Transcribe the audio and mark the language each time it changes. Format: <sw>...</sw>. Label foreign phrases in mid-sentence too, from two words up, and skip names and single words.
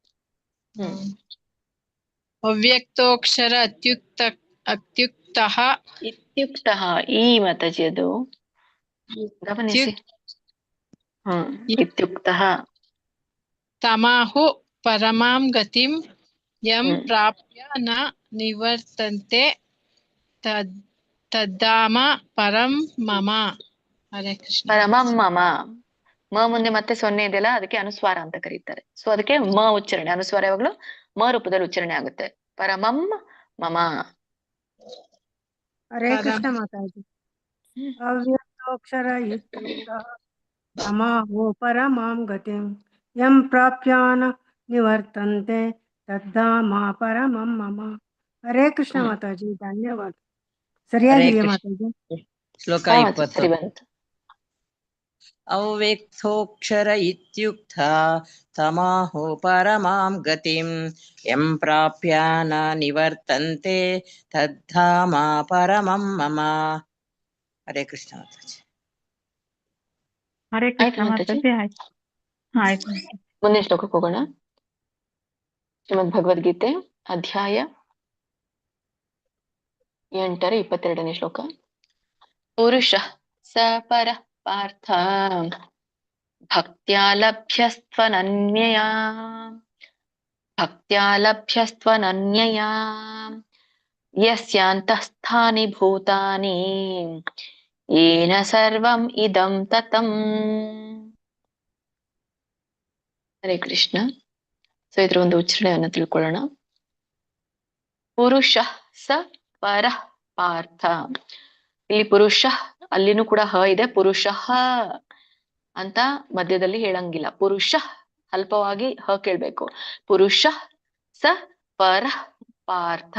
<sa>ಅವ್ಯಕ್ತೋಕ್ಷರ ಅತ್ಯುಕ್ತಃ</sa> <kn>ಈ ಮಾತಾಜಿ ಅದು ಗಮನಿಸಿ.</kn> <sa>ಇತ್ಯುಕ್ತಃ ತಮಾಹು ಪರಮಾಂ ಗತಿಂ ಯಂ ಪ್ರಾಪ್ಯ ನ ನಿವರ್ತಂತೆ ತದ್ಧಾಮ ಪರಂ ಮಮ. ಹರೇ ಕೃಷ್ಣ. ಪರಮಂ ಮಮ.</sa> <kn>ಮುಂದೆ ಮತ್ತೆ 0 ಇದೆಯಲ್ಲ, ಅದಕ್ಕೆ ಅನುಸ್ವಾರ ಅಂತ ಕರೀತಾರೆ. ಸೊ ಅದಕ್ಕೆ ಉಚ್ಚಾರಣೆ, ಅನುಸ್ವಾರ ಯಾವಾಗ್ಲೂ ರೂಪದಲ್ಲಿ ಉಚ್ಚಾರಣೆ ಆಗುತ್ತೆ.</kn> <sa>ಪರಮಂ ಮಮ. ಹರೇ ಕೃಷ್ಣ ಮಾತಾಜಿ. ಅವ್ಯಕ್ತೋಕ್ಷರ ಇತ್ಯುಕ್ತಃ ತಮಾಹು ಪರಮಾಂ ಗತಿಂ ಯಂ ಪ್ರಾಪ್ಯಾನ ನಿವರ್ತಂತೆ ತದ್ಧಾಮ ಪರಮಂ ಮಮ. ಹರೇ ಕೃಷ್ಣ</sa> <kn>ಮಾತಾಜಿ, ಧನ್ಯವಾದ. ಸರಿಯಾಗಿದೆಯಾ ಮಾತಾಜಿ?</kn> <sa>ಶ್ಲೋಕ 20. ಅವ್ಯಕ್ತೋಕ್ಷರ ಇತ್ಯುಕ್ತ ತಮಾಹು ಪರಮಾಂ ಗತಿಂ ಯಂ ಪ್ರಾಪ್ಯ ನ ನಿವರ್ತಂತೆ ತದ್ಧಾಮ ಪರಮಂ ಮಮ. ಹರೇ ಕೃಷ್ಣ ಮಾತಾಜಿ. ಹರೇ ಕೃಷ್ಣ</sa> <kn>ಮಾತಾಜಿ. ಆಯ್ತು. ಮುಂದಿನ ಶ್ಲೋಕಕ್ಕೆ ಹೋಗೋಣ. ಶ್ರೀಮದ್ ಭಗವದ್ಗೀತೆ ಅಧ್ಯಾಯ 8 22ನೇ ಶ್ಲೋಕ.</kn> <sa>ಪುರುಷ ಸ ಪರ ಪಾರ್ಥ ಭಕ್ತ್ಯಾ ಲಭ್ಯಸ್ತ್ವನನ್ಯಯಾ ಯಸ್ಯಾಂತಸ್ಥಾನಿ ಭೂತಾನಿ ಯೇನ ಸರ್ವಂ ಇದಂ ತತಂ. ಹರೇ ಕೃಷ್ಣ.</sa> <kn>ಸೊ ಇದ್ರ ಒಂದು ಉಚ್ಚಾರಣೆಯನ್ನು ತಿಳ್ಕೊಳ್ಳೋಣ.</kn> <sa>ಪುರುಷ ಸ ಪರ ಪಾರ್ಥ.</sa> <kn>ಇಲ್ಲಿ ಪುರುಷ, ಅಲ್ಲಿನೂ ಕೂಡ ಹ ಇದೆ. ಪುರುಷ ಅಂತ ಮಧ್ಯದಲ್ಲಿ ಹೇಳಂಗಿಲ್ಲ. ಪುರುಷ ಅಲ್ಪವಾಗಿ ಹ ಕೇಳ್ಬೇಕು.</kn> <sa>ಪುರುಷ ಸ ಪರ ಪಾರ್ಥ.</sa>